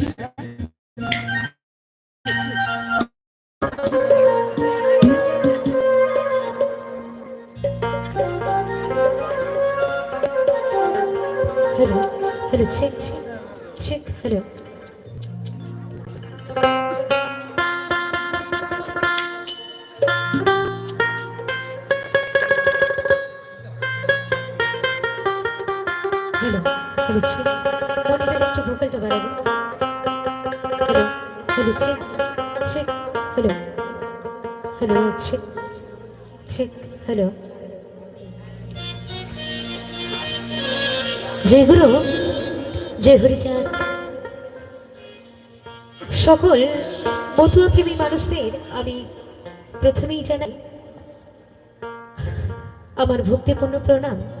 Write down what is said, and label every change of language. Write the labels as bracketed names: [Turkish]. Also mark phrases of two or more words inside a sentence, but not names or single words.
[English] Hello, hello, check, check, check, hello. Hello, hello, check. [Bangla] Monitor একটু ভোকালটা বাড়াবে। [English] Hello, hello, check, check, hello, hello, check, check, hello. [Bangla] যেগুলো যে হরিচাঁদ সকল মতুয়া প্রেমী মানুষদের আমি প্রথমেই জানাই আমার ভক্তিপূর্ণ প্রণাম।